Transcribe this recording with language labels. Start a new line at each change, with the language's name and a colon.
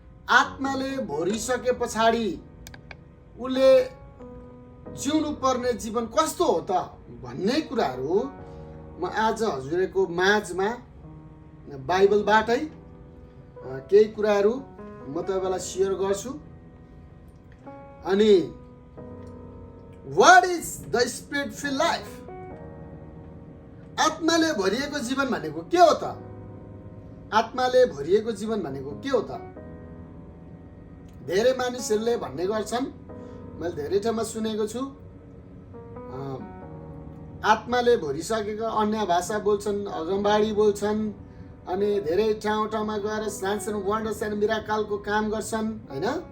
Nepali: आत्माले भरिसके पछाडि उले जिउनु पर्ने जीवन कस्तो हो त भन्ने कुराहरू म आज हजुरको माझमा बाइबलबाटै केही कुराहरू म तपाईलाई शेयर गर्छु।
English: अनि What is the spirit filled life?
Nepali: आत्माले भरिएको जीवन भनेको के हो त? आत्माले भरिएको जीवन भनेको के हो त? धेरै मानिसहरूले भन्ने गर्छन्, मैले धेरै ठाउँमा सुनेको छु, आत्माले भरिसकेको अन्य भाषा बोल्छन्, अगमबाडी बोल्छन्, अनि धेरै ठाउँमा गएर सानो
English: wonders and मिराकलको
Nepali: काम गर्छन्, हैन?